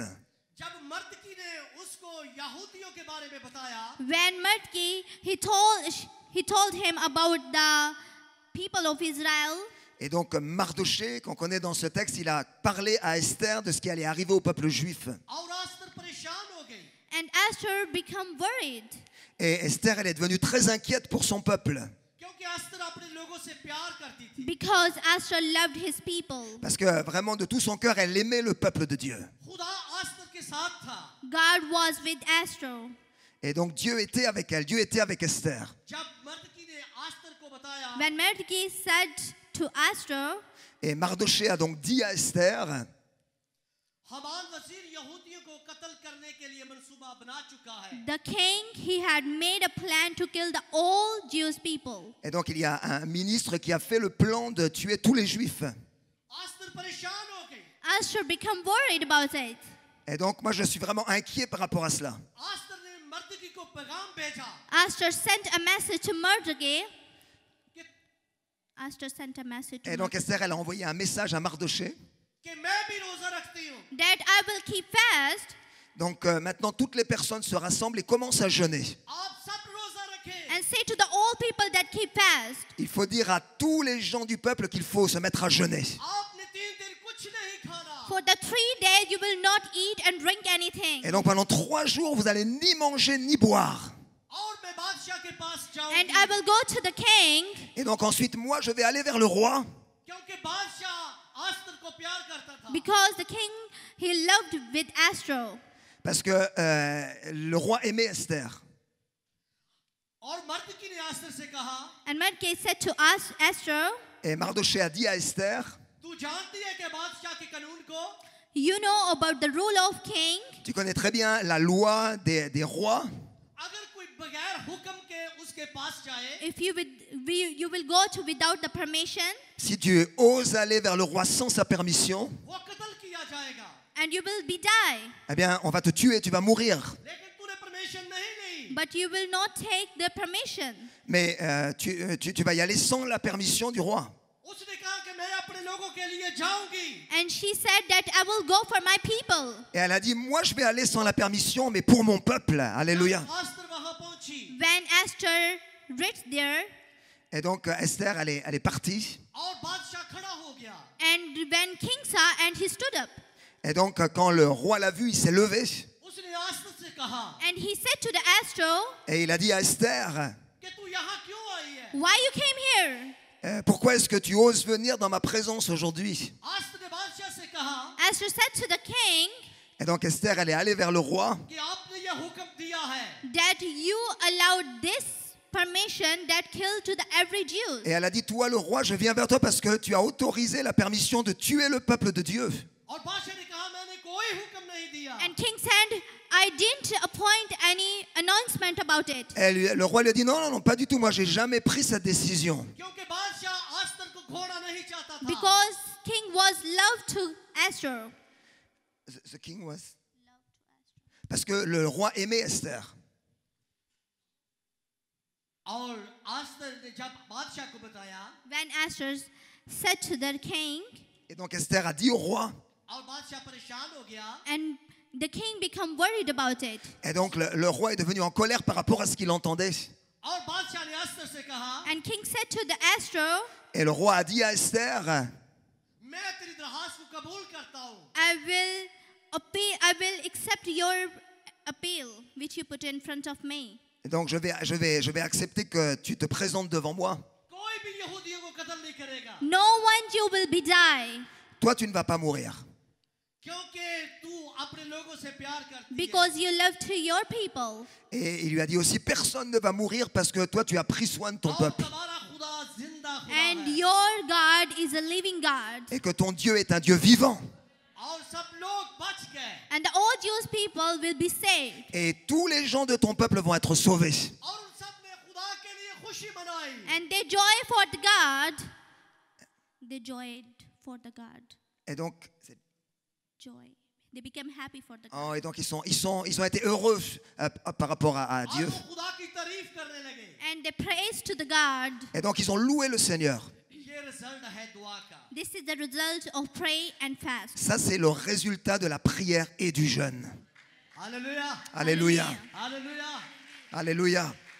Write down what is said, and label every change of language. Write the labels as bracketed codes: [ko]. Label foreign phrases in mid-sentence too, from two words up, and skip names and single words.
[ur] جب مردکی نے اس کو یہودیوں کے بارے میں بتایا [en] When Mordecai, he told him about the people of Israel. [fr] Et donc Mardoché, qu'on connaît dans ce texte, il a parlé à Esther de ce qui allait arriver au peuple juif. [ur] اور ایستر پریشان ہو گئی [en] And Esther became worried [fr] Et Esther, elle est devenue très inquiète pour son peuple. [ur] کیونکہ ایستر اپنے لوگوں سے پیار کرتی تھی [en] because Esther loved his people. [fr] Parce que vraiment de tout son cœur, elle aimait le peuple de Dieu. [ur] خدا ایستر کے ساتھ تھا [en] God was with Esther. [fr] Et donc Dieu était avec elle, Dieu était avec Esther. [ur] جب مردکی نے ایستر کو بتایا [en] When Mordecai said to Esther, [fr] Et Mardoché a donc dit à Esther, [ur] ہامان وزیر یہودیوں کو قتل کرنے کے لیے منصوبہ بنا چکا ہے. [en] The king, he had made a plan to kill the all Jewish people. [fr] Et donc il y a un ministre qui a fait le plan de tuer tous les juifs. [ur] آستر پریشان ہو گئی. [en] Esther became worried about it. [fr] Et donc moi je suis vraiment inquiet par rapport à cela. [ur] آستر نے مردکی کو پیغام بھیجا [en] Esther sent a message to Mordecai. [ur] कि [en] Esther sent a message to [fr] Et donc Mordecai Esther, elle a envoyé un message à Mardoché. [ur] کہ میں بھی روزہ رکھتی ہوں. [en] that I will keep fast [fr] Donc maintenant toutes les personnes se rassemblent et commencent à jeûner. [ur] آپ سب روزہ رکھیں. [en] and say to the all people that keep fast. [fr] Il faut dire à tous les gens du peuple qu'il faut se mettre à jeûner. [ur] آپ نے 3 دن کچھ نہیں کھانا. [en] For the 3 days you will not eat and drink anything. [fr] Et donc pendant 3 jours, vous allez ni manger ni boire. [ur] اور میں بادشاہ کے پاس [en] And [ur] जाऊंगी. [en] I will go to the king [fr] Et donc ensuite, moi, je vais aller vers le roi. [ur] کیونکہ بادشاہ آستر کو پیار کرتا تھا. [en] because the king, he loved with Esther. [fr] Parce que le roi aimait Esther. [ur] اور مردکی نے آستر سے کہا, [en] And Mordecai said to us, Esther, [fr] Et Mardoché a dit à Esther, [ur] تو جانتی ہے کہ بادشاہ کے قانون کو. [en] you know about the rule of king. [fr] tu connais très bien la loi des rois. [ur] اگر کوئی بغیر حکم کے اس کے پاس جائے, [en] If you will go to without the permission, [fr] Si tu oses aller vers le roi sans sa permission, [ur] وہ قتل کیا جائے گا. [en] and you will be die. [fr] eh bien, on va te tuer, tu vas mourir. [ur] لیکن تو نے پرمیشن نہیں لی. [en] But you will not take the permission. [fr] Mais tu vas y aller sans la permission du roi. [ur] اس نے کہا کہ میں اپنے لوگوں کے لیے جاؤں گی. [en] And she said that I will go for my people. [fr] Et elle a dit, moi je vais aller sans la permission, mais pour mon peuple. Alléluia. [ur] آستر وہاں پہنچی [en] When Esther reached there, [fr] Et donc Esther, elle est partie. [ur] اور بادشاہ کھڑا ہو گیا. [en] and when king saw, and he stood up, [fr] Et donc quand le roi l'a vu, il s'est levé. [ur] اس نے آستر سے کہا [en] and he said to the Esther, [fr] Et il a dit à Esther, [ur] کہ تو یہاں کیوں آئی ہے. [en] why you came here? [fr] pourquoi est-ce que tu oses venir dans ma présence aujourd'hui? [ur] آستر نے بادشاہ سے کہا [en] Esther said to the king [fr] Et donc Esther, elle est allée vers le roi. [ur] کہ آپ نے یہ حکم دیا ہے [en] that you allowed this permission that killed to the every Jew. [fr] Et elle a dit, toi le roi, je viens vers toi parce que tu as autorisé la permission de tuer le peuple de Dieu. [ur] اور بادشاہ نے کہا میں نے کوئی حکم نہیں دیا. [en] And king said, I didn't appoint any announcement about it. [fr] Le roi lui a dit, non, non, non, pas du tout, moi j'ai jamais pris cette décision. [ur] کیونکہ بادشاہ آستر کو کھونا نہیں چاہتا تھا. [en] Because king was loved to Esther. The king was... [fr] Parce que le roi aimait Esther. [ur] اور آستر نے جب بادشاہ کو بتایا [en] When Esther said to the king, [fr] Et donc Esther a dit au roi. [ur] اور بادشاہ پریشان ہو گیا, [en] and the king became worried about it. [fr] Et donc le roi est devenu en colère par rapport à ce qu'il entendait. [ur] اور بادشاہ نے آستر سے کہا [en] And king said to the Esther, [fr] Et le roi a dit à Esther, [ur] میں تیری درخواست کو قبول کرتا ہوں. [en] I will accept your appeal which you put in front of me. [fr] et donc je vais accepter que tu te présentes devant moi. [ur] کوئی بھی یہودیوں کو قتل نہیں کرے گا. [en] No one Jew will be die [fr] Toi, tu ne vas pas mourir. [ur] کیونکہ تو اپنے لوگوں سے پیار کرتی ہے. [en] because you love to your people. [fr] Et il lui a dit aussi, personne ne va mourir parce que toi, tu as pris soin de ton [ur] और [fr] peuple. [ur] تمہارا خدا زندہ خدا [en] And [ur] है. [en] your God is a living God. [fr] Et que ton Dieu est un Dieu vivant. [ur] اور سب لوگ بچ گئے. [en] And the all Jewish people will be saved. [fr] Et tous les gens de ton peuple vont être sauvés. [ur] اور ان سب نے خدا کے لیے خوشی منائی. [en] And they joy for the God. They joyed for the God. [fr] Et donc, [en] Joy. They became happy for the God. [fr] oh, et donc ils ont été heureux par rapport à [ur] और [fr] Dieu. [ur] وہ خدا کی تعریف کرنے لگے. [en] And they praised to the God. [fr] Et donc ils ont loué le Seigneur. [ur] یہ رزلٹ ہے دعا کا. [en] This is the result of pray and fast. [fr] Ça, c'est le résultat de la prière et du jeûne. [ur] हालेलुया. [fr] Alléluia. [ur] हालेलुया. [fr] Alléluia.